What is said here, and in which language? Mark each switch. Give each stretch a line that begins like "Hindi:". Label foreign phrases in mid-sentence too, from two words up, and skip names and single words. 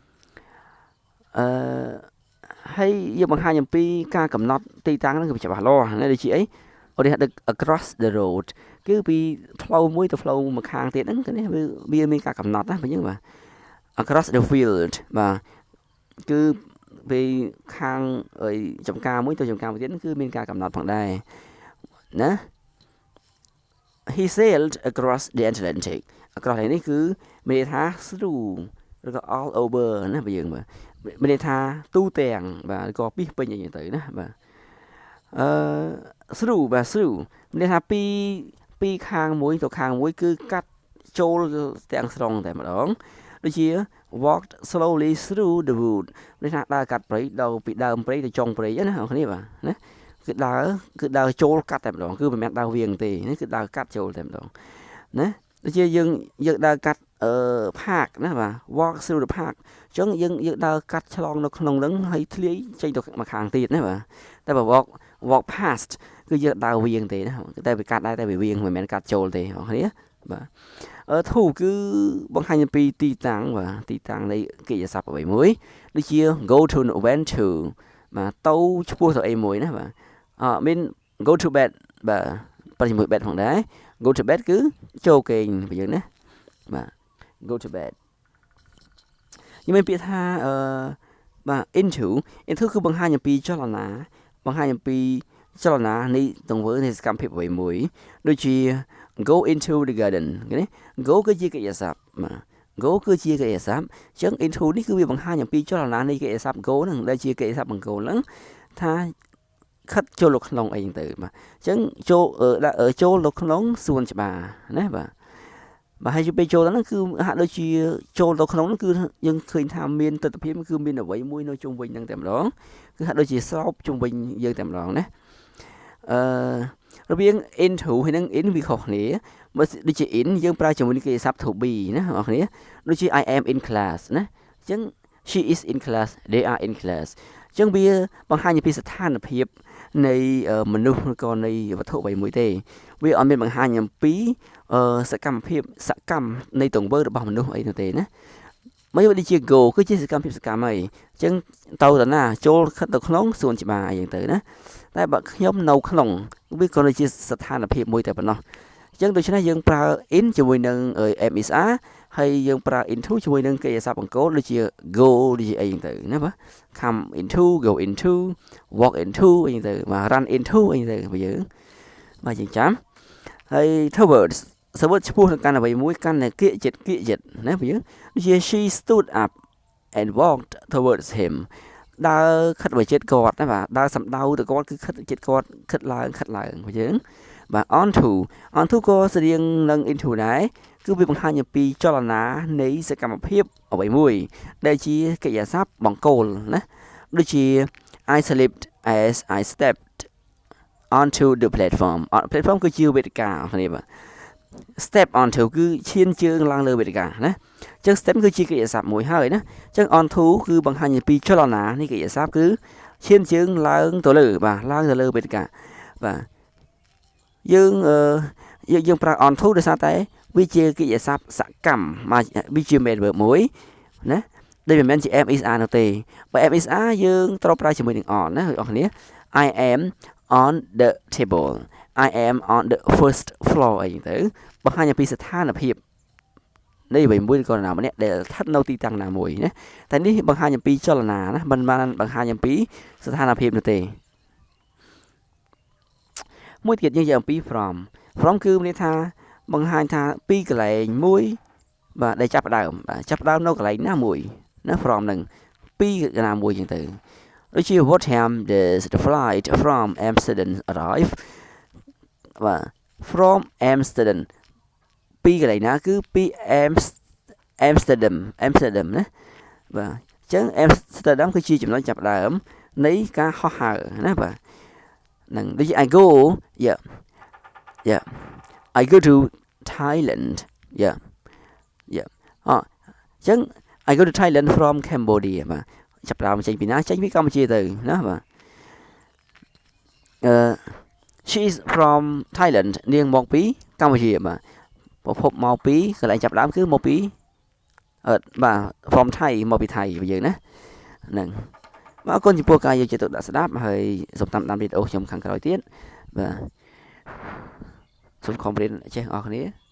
Khmer: ហើយយើងបង្ហាញអំពីការកំណត់ទីតាំងហ្នឹងគឺច្បាស់លាស់ណាដូចជាអីឧទាហរណ៍
English: across the road
Khmer: គឺពីផ្លូវមួយទៅផ្លូវមួយខាងទៀតហ្នឹងគឺនេះវាមានការកំណត់ណាបងយើងបាទ
English: across the field
Khmer: បាទគឺពីខាងចំការមួយទៅចំការមួយទៀតគឺមានការកំណត់ផងដែរណា
English: he sailed across the Atlantic across
Khmer: នេះគឺមានន័យថា through ឬក៏
English: all over
Khmer: ណាបងយើងបាទមានន័យថាទូទាំងបាទឬក៏ពីពេញអីទៅណាបាទ through បាទ through មានន័យថាពីខាងមួយទៅខាងមួយគឺកាត់ចូលទាំងស្រុងតែម្ដងដូចជា
English: walked slowly through the wood
Khmer: មានថាដើរកាត់ព្រៃដល់ពីដើមព្រៃទៅចុងព្រៃណាបងប្អូននេះបាទណាគឺដើរចូលកាត់តែម្ដងគឺមិនមែនដើរវាងទេនេះគឺដើរកាត់ចូលតែម្ដងណាដូចជាយើងដើរកាត់park ណាបាទ walk
English: through the park
Khmer: អញ្ចឹងយើងដើរកាត់ឆ្លងនៅក្នុងហ្នឹងហើយធ្លាយចេញទៅមកខាងទៀតណាបាទតែបើ
English: walk past
Khmer: គឺយើងដើរវាងទេណាតែវាកាត់ដែរតែវាវាងមិនមែនកាត់ចូលទេបងប្អូននេះបាទto គឺបង្ហាញអំពីទីតាំងបាទ ទីតាំងនៃកិច្ចសព្ទអ្វីមួយដូចជា
English: go to went to
Khmer: បាទទៅឈ្មោះទៅអីមួយណាបាទមាន
English: go to bed
Khmer: បាទប៉ះជាមួយ bed ផងដែរ
English: go to bed
Khmer: គឺចូលគេងបើយើងណា បាទ
English: go to bed
Khmer: យើងមានពាក្យថាបាទ into គឺបង្ហាញអំពីចលនាបង្ហាញអំពីចលនានៃទង្វើនៃសកម្មភាពអ្វីមួយដូចជា go
English: into the garden
Khmer: ឃើញទេ go គឺជាកិច្ចសព្ទបាទ go គឺជាកិច្ចសព្ទអញ្ចឹង into នេះគឺវាបង្ហាញអំពីចលនានៃកិច្ចសព្ទ go ហ្នឹងដែលជាកិច្ចសព្ទបង្គោលហ្នឹងថាខិតចូលទៅក្នុងអីហ្នឹងទៅបាទអញ្ចឹងចូលទៅក្នុងសួនច្បារណាបាទហើយពេលចូលហ្នឹងគឺហាក់ដូចជាចូលទៅក្នុងហ្នឹងគឺយើងឃើញថាមានទស្សនវិជ្ជាគឺមានអ្វីមួយនៅជុំវិញហ្នឹងតែម្ដងគឺហាក់ដូចជាស្រោបជុំវិញយើងតែម្ដងណា របៀង into ហើយនឹង in វាខុសគ្នាបើដូចជា in យើងប្រើជាមួយនឹងកិច្ចសព្ទ
English: to be
Khmer: ណាបងប្អូនដូចជា
English: I am in class
Khmer: ណាអញ្ចឹង
English: she is in class they are in class
Khmer: អញ្ចឹងវាបង្ហាញពីស្ថានភាពនៃមនុស្សឬក៏នៃវត្ថុអ្វីមួយទេវាអត់មានបង្ហាញអំពីសកម្មភាពសកម្មនៃទង្វើរបស់មនុស្សអីនោះទេណាមិនដូចជា go គឺជាសកម្មភាពសកម្មអីអញ្ចឹងទៅតាណាចូល ខិតទៅក្នុងសួនច្បារអីយ៉ាងទៅណាតែបើខ្ញុំនៅក្នុងវាគ្រាន់តែជាស្ថានភាពមួយតែប៉ុណ្ណោះអញ្ចឹងដូច្នេះយើងប្រើ in ជាមួយនឹង MSR ហើយយើងប្រើ into ជាមួយនឹងកិរិយាសព្ទបង្គោលដូចជា go ដូចជាអីចឹងទៅណាបាទ
English: come into go into walk into
Khmer: អីចឹងទៅបាទ
English: run into
Khmer: អីចឹងទៅបើយើងបាទយើងចាំហើយ towards សវត្ថឈ្មោះនឹងកាន់អ្វីមួយកាន់តែគៀកចិត្តណាបើយើងដូចជា
English: she stood up and walked towards him
Khmer: ដើរ ខិតទៅចិត្តគាត់ណាបាទដើរសំដៅទៅគាត់គឺខិតចិត្តគាត់ខិតឡើងបើយើងបាទ onto ក៏ស្តៀងនឹង into ដែរ គឺវាបង្ហាញអំពីចលនានៃសកម្មភាពអ្វីមួយដែលជាកិរិយាសព្ទបង្គោលណាដូចជា
English: I slipped as I stepped onto the platform platform
Khmer: គឺជាវេទិកាគ្នាបាទ
English: step onto
Khmer: គឺឈានជើងឡើងលើវេទិកាណាអញ្ចឹង step គឺជាកិរិយាសព្ទមួយហើយណាអញ្ចឹង onto គឺបង្ហាញអំពីចលនានៃកិរិយាសព្ទគឺឈានជើងឡើងទៅលើបាទឡើងទៅលើវេទិកាបាទ យើងប្រើ onto ដោយសារតែវាជាកិរិយាសព្ទសកម្មវាជា
English: main verb
Khmer: មួយណាដែលមិនមែនជា
English: am is are
Khmer: នោះទេបើ
English: am is are
Khmer: យើងត្រូវប្រើជាមួយនឹង on ណាបងប្អូនគ្នា
English: I am on the table I am on the first floor
Khmer: អីទៅបង្ហាញអំពីស្ថានភាពនៃអ្វីមួយក៏ណាម្នាក់ដែលស្ថិតនៅទីតាំងណាមួយណាតែនេះបង្ហាញអំពីចលនាណាមិនបានបង្ហាញអំពីស្ថានភាពនោះទេ មួយទៀតយើងនិយាយអំពី from គឺមានន័យថាបង្ហាញថាពីកន្លែងមួយបាទដែល ចាប់ផ្ដើមនៅកន្លែងណាមួយណា from នឹងពីណាមួយចឹងទៅដូចជា
English: what time does the flight from Amsterdam arrive
Khmer: បាទ
English: from Amsterdam
Khmer: ពីកន្លែងណាគឺពី Amsterdam ណាបាទអញ្ចឹង Amsterdam គឺជាចំណុចចាប់ផ្ដើមនៃការហោះហើរណាបាទនឹងដូចជា
English: I go I go to Thailand
Khmer: អញ្ចឹង
English: I go to Thailand from Cambodia
Khmer: បាទចាប់ផ្ដើមចេញពីណាចេញពីកម្ពុជាទៅណាបាទ
English: she is from Thailand
Khmer: នាងមកពីកម្ពុជាបាទប្រភពមកពីកន្លែងចាប់ផ្ដើមគឺមកពីបាទ
English: from Thai
Khmer: មកពីថៃយើងណាហ្នឹងបាទអរគុណចំពោះការយកចិត្តទុកដាក់ស្ដាប់ហើយសូមតាមដានវីដេអូខ្ញុំខាងក្រោយទៀតបាទសូមខំរៀនចេះអរគ្នា